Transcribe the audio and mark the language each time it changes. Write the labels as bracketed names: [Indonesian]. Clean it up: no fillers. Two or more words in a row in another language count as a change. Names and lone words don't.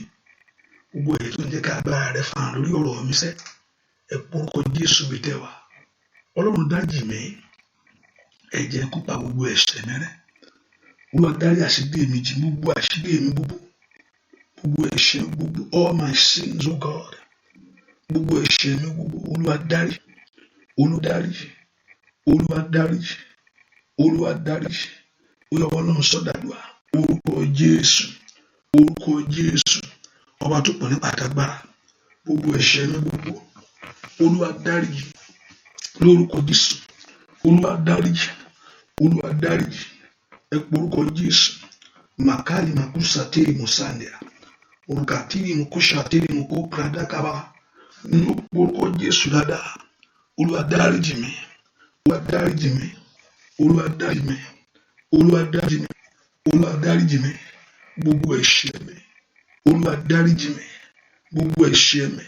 [Yoruba] Gbogbo ẹ̀ṣẹ̀ tó ń jẹ́ ká agbára rẹ fàn lórí ọ̀rọ̀ mi sẹ́. Ẹ porúkọ Jésù bí tẹ́ wa. Ọlọ́run dáríjì mí. Ẹ̀jẹ̀ kó pa gbogbo ẹ̀ṣẹ̀ mi rẹ́. Olúwa dárí àṣírí mi jì, gbogbo àṣírí mi gbogbo. Gbogbo ẹ̀ṣẹ̀ mi gbogbo. [English] All my sins, oh God. [Yoruba] Gbogbo ẹ̀ṣẹ̀ mi gbogbo. Olúwa dárí. Olúwa dárí. Olúwa dárí. Olúwa dárí. Olúwa Ọlọ́run sọ́dàdúà. Orúkọ Jésù. Orúkọ Jésù. Ọba tó pọ̀ nípa àtàgbára. Gbogbo ẹ̀ṣẹ̀ mi gbogbo. Olúwa dárí. Lórúkọ Jésù. Olúwa dárí. Olúwa dárí. Ẹ porúkọ Jésù. Makali makusa tiri musandia. Orukatiri mukusha tiri mukukrada kaba. Nínú orúkọ Jésù dáadáa. Olúwa dáríjì mí. Olúwa dáríjì mí. Olúwa dáríjì mí. Olúwa dáríjì mí. Olúwa dáríjì mí. Gbogbo ẹ̀ṣẹ̀ mi. Olúwa dáríjì mí. Gbogbo ẹ̀ṣẹ̀ mi.